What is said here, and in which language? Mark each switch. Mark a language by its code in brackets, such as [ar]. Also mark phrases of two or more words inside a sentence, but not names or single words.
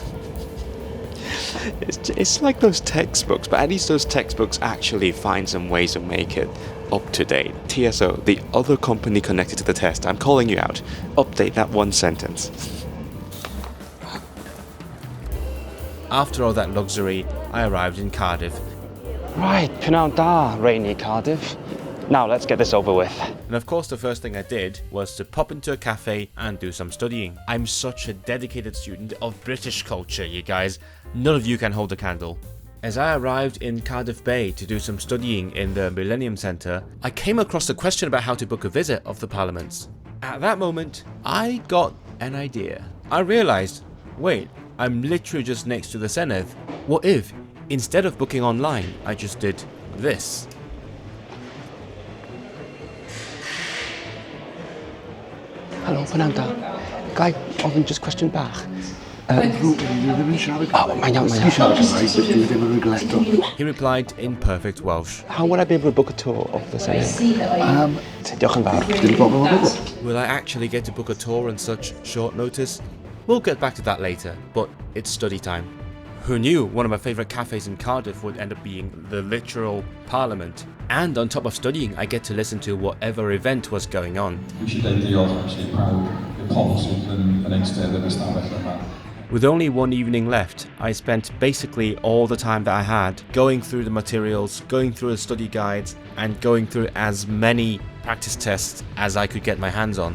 [en] It's like those textbooks, but at least those textbooks actually find some ways to make it up to date. TSO, the other company connected to the test, I'm calling you out. Update that one sentence. After all that luxury, I arrived in Cardiff. Right, [cy] pnawn da, [en] rainy Cardiff. Now let's get this over with. And of course the first thing I did was to pop into a cafe and do some studying. I'm such a dedicated student of British culture, you guys. None of you can hold a candle. As I arrived in Cardiff Bay to do some studying in the Millennium Centre, I came across a question about how to book a visit of the Parliaments. At that moment, I got an idea. I realised, wait, I'm literally just next to the Senedd. What if, instead of booking online, I just did this? [cy] Helo, pnawn da. Gai ofyn just cwestiwn bach. Mae'n iawn. [en] He replied in perfect Welsh. How would I be able to book a tour of the Senedd? [cy] Diolch yn fawr. [en] Will I actually get to book a tour on such short notice? We'll get back to that later, but it's study time. Who knew one of my favourite cafes in Cardiff would end up being the literal Parliament? And on top of studying, I get to listen to whatever event was going on. With only one evening left, I spent basically all the time that I had going through the materials, going through the study guides, and going through as many practice tests as I could get my hands on.